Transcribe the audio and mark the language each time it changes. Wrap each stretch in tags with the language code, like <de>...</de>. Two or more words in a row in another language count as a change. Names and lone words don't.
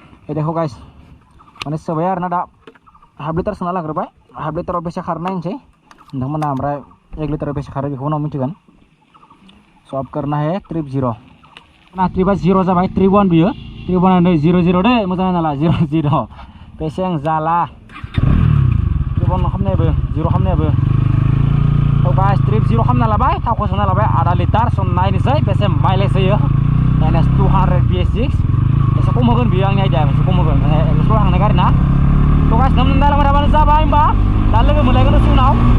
<brx>देखो गाइस माने सोबाय आरोना दा हाफ लिटार सोना लाग्रोबाय हाफ लिटाराव बेसे खारनो नायनोसै नोंथांमोना ओमफ्राय 1 लिटाराव बेसे खारो बेखौ उनाव मिथिगोन</brx> <hi>सो अब करना है</hi> <brx>ट्रिप 0 ना ट्रिपा 0 जाबाय ट्रिप 1 बियो ट्रिप 1 नै 0 0 दे मोजां नाला 0 0 बेसें जाला ट्रिप 1 खामनायबो 0 खामनायबो तो गाइस ट्रिप 0 खामना लाबाय थावखौ सोना लाबाय आधा लिटार स नायनोसै बेसे माइलेज होयो NS 200 PS6 एसे खम होगोन बियो आंनि आइडिया एसे खम होगोन एक्सप्लर थांनाय गारि ना तो गाइस नों दालांबाय थाबानो जाबाय होमबा दा लोगो मोनलायगोन उनाव</brx>